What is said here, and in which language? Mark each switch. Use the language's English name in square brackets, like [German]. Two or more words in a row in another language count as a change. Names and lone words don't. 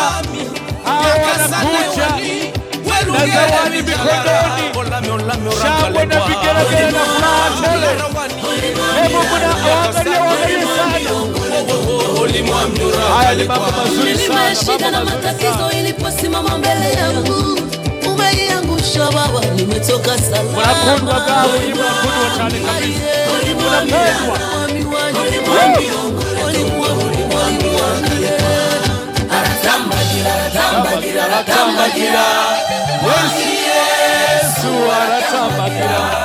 [Swahili] Hao wanakuja na zawadi mikononi, shangwe na vigelegele na furaha tele. Hebu waangalie sana. Haya ni mambo mazuri sana. Shida na matatizo iliposimama mbele yangu, umeiangusha baba, nimetoka salama. [Kinyarwanda] Unakundwa gawo, unakundwa cyane kabisa. [Swahili] Unapendwa. Aratambagira. [Kinyarwanda] Yesu aratambagira.